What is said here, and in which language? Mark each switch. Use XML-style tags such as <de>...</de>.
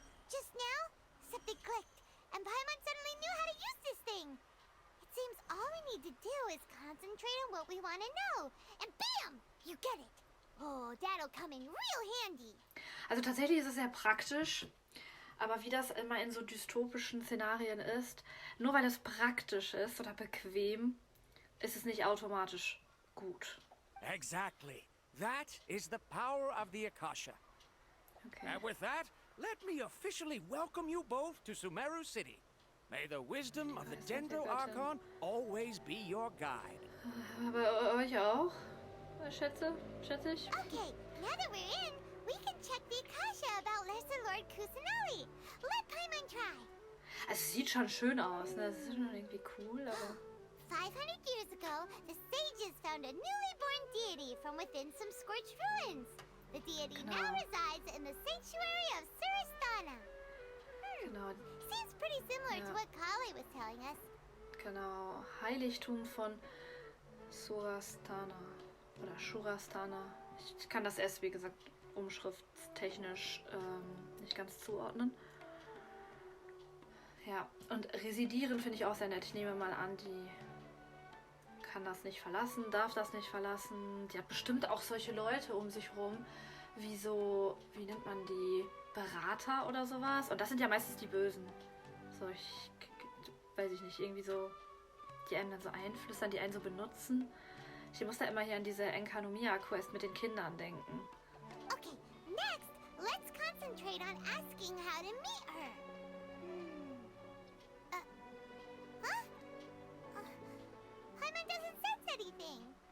<en>Just now, something clicked, and Paimon suddenly knew how to use this thing. It seems all we need to do is concentrate on what we want to know, and bam, you get it. Oh, that'll come in real handy.</en> <de>Also tatsächlich ist es sehr praktisch. Aber wie das immer in so dystopischen Szenarien ist, nur weil es praktisch ist oder bequem, ist es nicht automatisch gut.</de> <en>Exactly. That is the power of the Akasha. Okay. And with that, let me officially welcome you both to Sumeru City. May the wisdom of the Dendro Archon always be your guide.</en> <de>Aber euch auch, schätze ich.</de> <en>Okay, now that we're in, we can check the Akasha about Lesser Lord Kusanali. Let Paimon try.</en> <de>Also es sieht schon schön aus, ne? Das ist schon irgendwie cool, aber...</de> <en>500 years ago, the sages found a newly born deity from within some scorched ruins. The deity now resides in the sanctuary of Surastana.</en> <de>Genau,</de> <en>Seems pretty similar to Yeah. what Kali was telling us.</en> <de>genau. Heiligtum von Surastana oder Shurastana. Ich kann das S, wie gesagt, umschriftstechnisch nicht ganz zuordnen. Ja, und residieren finde ich auch sehr nett. Ich nehme mal an, die kann das nicht verlassen, darf das nicht verlassen. Die hat bestimmt auch solche Leute um sich rum, wie so, wie nennt man die, Berater oder sowas. Und das sind ja meistens die Bösen. So, weiß ich nicht, irgendwie so, die einen dann so einflüstern, die einen so benutzen. Ich muss da immer hier an diese Enkanomiya-Quest mit den Kindern denken.</de> <en>Okay, next, let's concentrate on asking how to meet her. Huh? Paimon doesn't sense anything.</en>